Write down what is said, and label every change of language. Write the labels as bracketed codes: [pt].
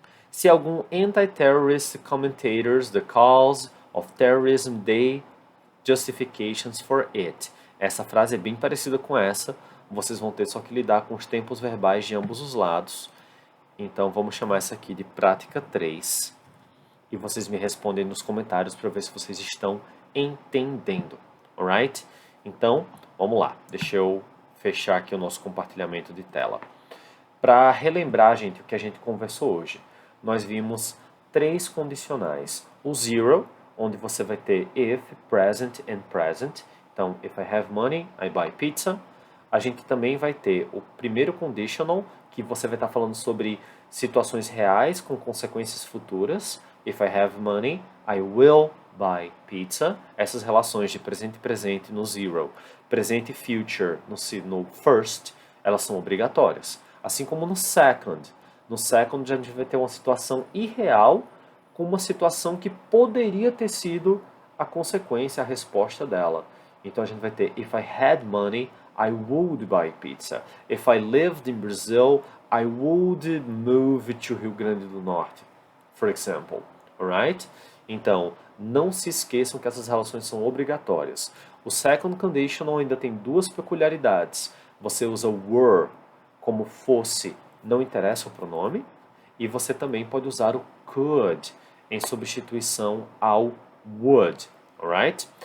[pt] Se algum [en] anti-terrorist commentators the cause of terrorism they justifications for it. [pt] Essa frase é bem parecida com essa. Vocês vão ter só que lidar com os tempos verbais de ambos os lados. Então vamos chamar essa aqui de prática 3. E vocês me respondem nos comentários para ver se vocês estão entendendo. Alright? Então, vamos lá. Deixa eu fechar aqui o nosso compartilhamento de tela. Para relembrar, gente, o que a gente conversou hoje, nós vimos 3 condicionais. O zero, onde você vai ter if, present and present. [en] Então, if I have money, I buy pizza. [pt] A gente também vai ter o primeiro conditional, que você vai estar falando sobre situações reais com consequências futuras. [en] If I have money, I will buy pizza. [pt] Essas relações de presente e presente no zero, presente e future no first, elas são obrigatórias. Assim como no second. No second, a gente vai ter uma situação irreal com uma situação que poderia ter sido a consequência, a resposta dela. [en] Então a gente vai ter if I had money, I would buy pizza. If I lived in Brazil, I would move to Rio Grande do Norte, for example. Alright? [pt] Então, não se esqueçam que essas relações são obrigatórias. O second conditional ainda tem duas peculiaridades. Você usa were como fosse, não interessa o pronome, e você também pode usar o could em substituição ao would, alright?